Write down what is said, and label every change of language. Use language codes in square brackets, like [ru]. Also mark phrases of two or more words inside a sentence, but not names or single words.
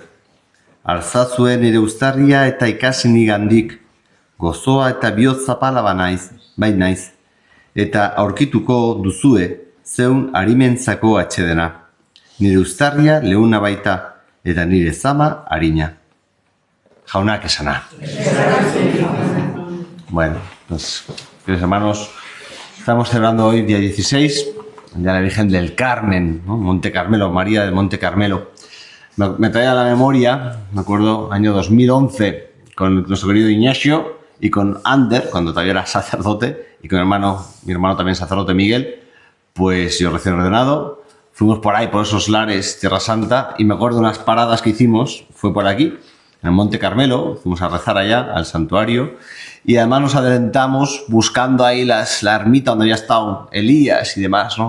[eu] Artzazue nire uztarria eta ikasi nigandik, gozoa eta bihotz zapala bai naiz, eta aurkituko duzue zeun arimentzako atxedena. Nire uztarria leuna baita, eta nire zama harina. Jaunak esana. [es] Bueno, pues, queridos hermanos, estamos celebrando hoy, día 16, el día de la Virgen del Carmen, ¿no? Monte Carmelo, María del Monte Carmelo. Me trae a la memoria, me acuerdo, año 2011, con nuestro querido Ignacio y con Ander, cuando todavía era sacerdote, y con mi hermano también sacerdote Miguel, pues yo recién ordenado, fuimos por ahí, por esos lares, Tierra Santa, y me acuerdo de unas paradas que hicimos, fue por aquí, en el Monte Carmelo, fuimos a rezar allá, al santuario, y además nos adelantamos buscando ahí la ermita donde había estado Elías y demás, ¿no?